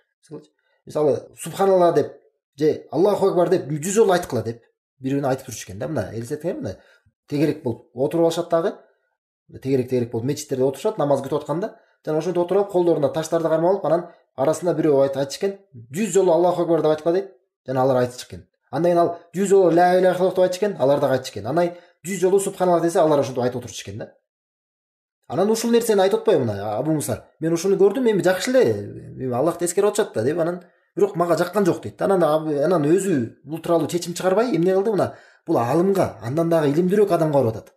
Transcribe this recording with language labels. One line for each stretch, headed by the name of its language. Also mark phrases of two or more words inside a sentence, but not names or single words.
Kyrgyz: Мисалы субханалла деп же
Arabic: الله أكبر
Kyrgyz: деп 100 жолу айткыла деп бири-бирине айтып турчу экен да. Мына элестетиңер, мына тегерек болуп отуруп алышат дагы. Тегерек болуп мечиттерде отурушат, намаз күтүп атканда, жана ошондо отуруп алып, колдоруна таштарды кармап алып, анан арасында бирөө айтчу экен, 100 жолу
Arabic: الله أكبر
Kyrgyz: деп айткыла дейт. Жана алар айтчу экен. Андан кийин ал 100 жолу
Arabic: لا إله إلا الله
Kyrgyz: деп айтчу экен, алар дагы айтчу экен. Анан 100 жолу субханалла десе, алар ошентип айтып отурчу экен да. Анан ушул нерсени айтып атпайбы мына Абу Муса? Мен ушуну көрдүм, эми жакшы эле, Аллах эскерип атышат да деп, анан бирок мага жаккан жок дейт. Анан өзү бул тууралуу чечим чыгарбай эмне кылды? Мына бул алымга, андан дагы илимдүүрөөк адамга барып атат.